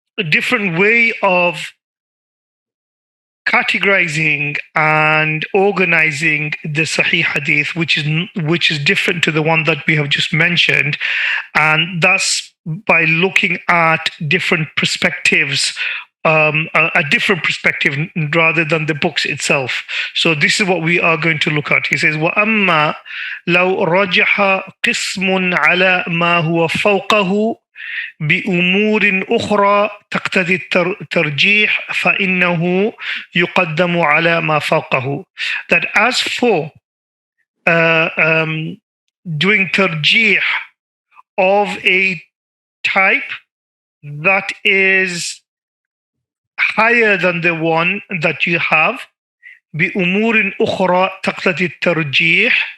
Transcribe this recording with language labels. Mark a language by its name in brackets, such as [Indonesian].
[English] different way of categorizing and organizing the Sahih Hadith, which is different to the one that we have just mentioned, and that's by looking at different perspectives, a different perspective rather than the books itself. So this is what we are going to look at. He says, [Arabic] وَأَمَّا لَوْ رَجَحَ قِسْمٌ عَلَى مَا هُوَ فَوْقَهُ بأمور أخرى تقتضي الترجيح فإنه يقدم على ما فوقه. [English] That as for doing tarjih of a type that is higher than the one that you have, [Arabic] بأمور أخرى تقتضي